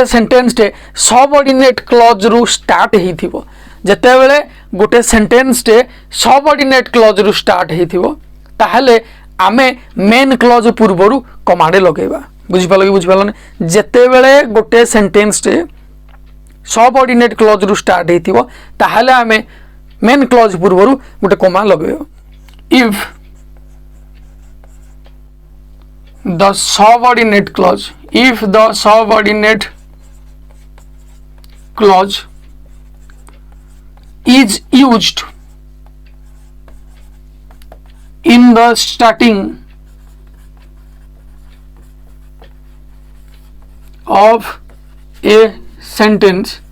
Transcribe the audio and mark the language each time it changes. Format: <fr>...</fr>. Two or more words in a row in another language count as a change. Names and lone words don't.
<or>ସେଣ୍ଟେନ୍ସ ଟେ</or> <en>subordinate clause</en> <or>ରୁ ଷ୍ଟାର୍ଟ ହେଇଥିବୋ ଯେତେ ବେଳେ ଗୋଟେ ସେଣ୍ଟେନ୍ସ ଟେ</or> <en>subordinate clause</en> <or>ରୁ ଷ୍ଟାର୍ଟ ହେଇଥିବୋ ତାହଲେ ଆମେ</or> <en>main clause</en> <or>ପୂର୍ବରୁ କମାଡେ ଲଗେବା ବୁଝି ପାଲୋ ନା ଯେତେ ବେଳେ ଗୋଟେ ସେଣ୍ଟେନ୍ସ ଟେ</or> <en>subordinate clause</en> <or>ରୁ ଷ୍ଟାର୍ଟ ହେତିବୋ ତାହଲେ ଆମେ</or> <en>main clause</en> <or>ପୂର୍ବରୁ ଗୋଟେ କମା ଲଗେୟୋ ଇଫ</or> <en>the subordinate clause is used in the starting of a sentence,</en>